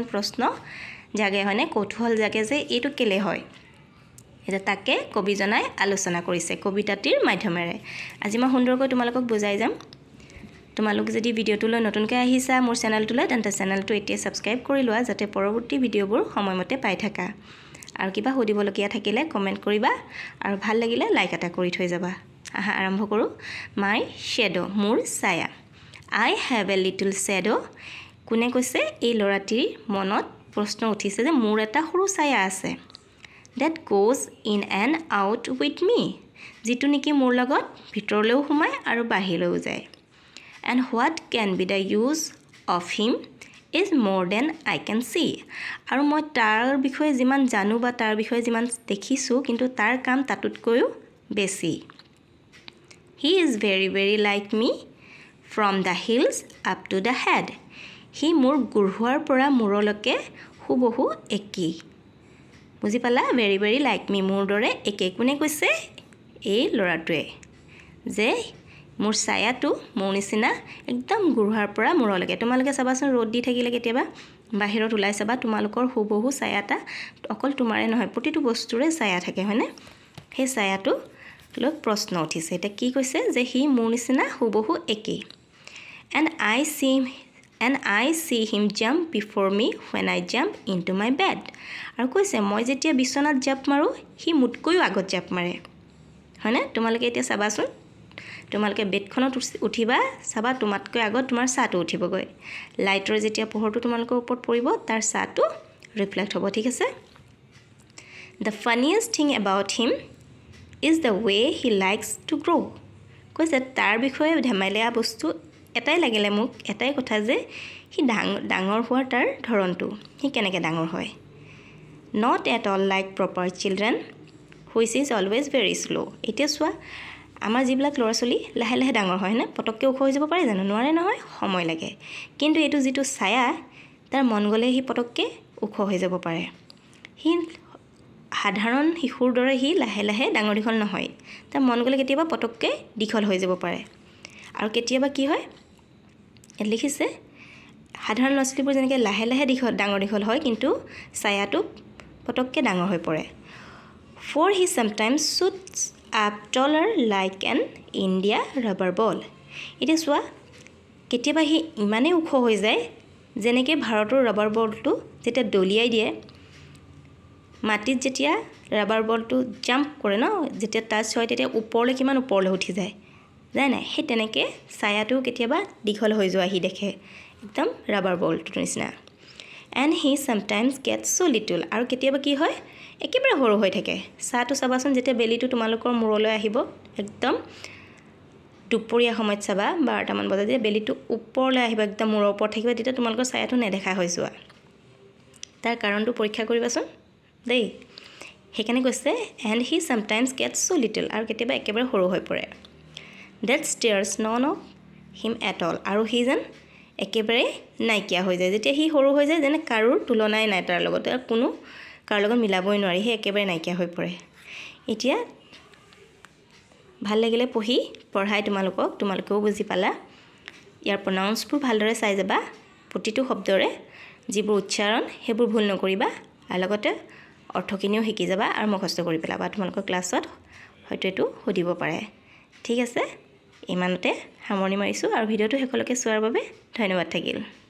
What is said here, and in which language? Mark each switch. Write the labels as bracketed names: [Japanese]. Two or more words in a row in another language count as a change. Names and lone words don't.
[Assamese] প্ৰশ্ন জাগে হয়নে কৌতূহল জাগে যে এটো কেলে হয় এটা তাকে কবিজনাই আলোচনা কৰিছে কবিতাটিৰ মাধ্যমেৰে আজি মই সুন্দৰকৈ তোমালোকক বুজাই যাম তোমালোক যদি ভিডিওটোলৈ নতুনকৈ আহিছা মোৰ চেনেলটোলৈ তেন্তে চেনেলটো এতিয়া সাবস্ক্ৰাইব কৰি লোৱা যাতে পৰৱৰ্তী ভিডিওবোৰ সময়মতে পাই থাকা আৰু কিবা সুধিবলগীয়া থাকিলে কমেন্ট কৰিবা আৰু ভাল লাগিলে লাইক এটা কৰি থৈ যাবা আহা আৰম্ভ কৰো [English] my shadow [Assamese] মোৰ ছায়া [English] I have a little shadow [Assamese] কোনে কৈছে এই লৰাটিৰ মনত প্ৰশ্ন উঠিছে যে মোৰ এটা সৰু ছায়া আছে [English] that goes in and out with me [Assamese] যেটো নেকি মোৰ লগত ভিতৰলৈও সোমায় আৰু বাহিৰলৈও যায় [English] and what can be the use of him is more than I can see [Assamese] আৰু মই তাৰ বিষয়ে যিমান জানো বা তাৰ বিষয়ে যিমান দেখিছো কিন্তু তাৰ কাম তাতকৈ বেছি [English] he is very very like me from the heels up to the head [Assamese] হি মোৰ গুৰহুৱাৰ পৰা মূৰলৈকে হুবহু একি বুজি পালা [English] very very like me [Assamese] মোৰ দৰে একে কোনে কৈছে এই লৰাটোৱে যে মোৰ ছায়াটো মোৰ নিচিনা একদম গুৰহুৱাৰ পৰা মূৰলৈকে তোমালোকে চাবাচোন ৰ'দ দি থাকিলে কেতিয়াবা বাহিৰত ওলাই চাবা তোমালোকৰ হুবহু ছায়াটা অকল তোমাৰে নহয় প্ৰতিটো বস্তুৰে ছায়া থাকে হয়নে সেই ছায়াটো লৈ প্ৰশ্ন উঠিছে এটা কি কৈছে যে হি মোৰ নিচিনা হুবহু একে [English] and I see him jump before me when I jump into my bed [Assamese] আৰু কৈছে মই যেতিয়া বিছনাত জাপ মাৰো হি মুটকৈও আগত জাপ মাৰে হয়নে তোমালোকে এতিয়া চাবাচোন তোমালোকে বেডখনত উঠিবা চাবা তোমাতকৈ আগত তোমাৰ ছাটো উঠিবগৈ লাইটৰ যেতিয়া পোহৰটো তোমালোকৰ ওপৰত পৰিব তাৰ ছাটো ৰিফ্লেক্ট হ'ব ঠিক আছে [English] the funniest thing about him is the way he likes to grow [Assamese] কৈছে তাৰ বিষয়ে ধেমালিয়া বস্তু এটাই লাগিলে মোক এটাই কথা যে হি ডাঙৰ হোৱাৰ তাৰ ধৰণটো হি কেনেকৈ ডাঙৰ হয় [English] not at all like proper children which is always very slow [Assamese] এতিয়া চোৱা আমাৰ যিবিলাক ল'ৰা ছোৱালী লাহে লাহে ডাঙৰ হয় না পটককৈ ওখ হৈ যাব পাৰে জানো নোৱাৰে নহয় সময় লাগে কিন্তু এটো যেটো ছায়া তাৰ মন গলে হি পটককৈ ওখ হৈ যাব পাৰে হি সাধাৰণ শিশুৰ দৰে হি লাহে লাহে ডাঙৰ দীঘল নহয় তাৰ মন গলে কেতিয়াবা পটককৈ দীঘল হৈ যাব পাৰে আৰু কেতিয়াবা কি হয় লিখিছে সাধাৰণ ল'ৰা-ছোৱালীবোৰ যেনেকৈ লাহে লাহে ডাঙৰ দীঘল হয় কিন্তু ছায়াটো পটককৈ ডাঙৰ হৈ পৰে [English] for he sometimes shoots up taller like an India rubber ball [Assamese] এতিয়া চোৱা কেতিয়াবা হি ইমানে ওখ হৈ যায় যেনেকৈ ভাৰতৰ [English] rubber ballটো [Assamese] যেতিয়া দলিয়াই দিয়ে মাটিত যেতিয়া [English] rubber ballটো [Assamese] জাম্প কৰে ন যেতিয়া টাচ হয় তেতিয়া ওপৰলৈ কিমান ওপৰলৈ উঠি যায় যায় না সেই তেনেকৈ ছায়াটো কেতিয়াবা দীঘল হৈ যোৱা হি দেখে একদম [English] rubber ballটোৰ [Assamese] নিচিনা and [English] he sometimes gets so little [Assamese] আৰু কেতিয়াবা কি হয় একেবাৰে সৰু হৈ থাকে ছাটো চাবাচোন যেতিয়া বেলিটো তোমালোকৰ মূৰলৈ আহিব একদম দুপৰীয়া সময়ত চাবা 12টা মান বজাত যেতিয়া বেলিটো ওপৰলৈ আহিব একদম মূৰৰ ওপৰত থাকিব তেতিয়া তোমালোকৰ ছায়াটো নেদেখা হৈ যোৱা তাৰ কাৰণটো পৰীক্ষা কৰিবাচোন দেই সেইকাৰণে কৈছে [English] and he sometimes gets so little [Assamese] আৰু কেতিয়াবা একেবাৰে সৰু হৈ পৰে [English] that stares none of him at all [Assamese] আৰু হি যেন একেবাৰে নাইকিয়া হৈ যায় যেতিয়া হি সৰু হৈ যায় যেনে কাৰোৰ তুলনাই নাই তাৰ লগত আৰু কোনো কাৰ লগত মিলাবই নোৱাৰি হি একেবাৰে নাইকিয়া হৈ পৰে এতিয়া ভাল লাগিলে পঢ়াই তোমালোকেও বুজি পালা ইয়াৰ প্ৰনাউন্সবোৰ ভালদৰে চাই যাবা প্ৰতিটো শব্দৰে যিবোৰ উচ্চাৰণ সেইবোৰ ভুল নকৰিবা আৰু লগতে অৰ্থখিনিও শিকি যাবা আৰু মুখস্থ কৰি পেলাবা তোমালোকৰ ক্লাছত হয়তো এটো সুধিব পাৰে ঠিক আছে ইমানতে সামৰণি মাৰিছো আৰু ভিডিওটো শেষলৈকে চোৱাৰ বাবে ধন্যবাদ থাকিল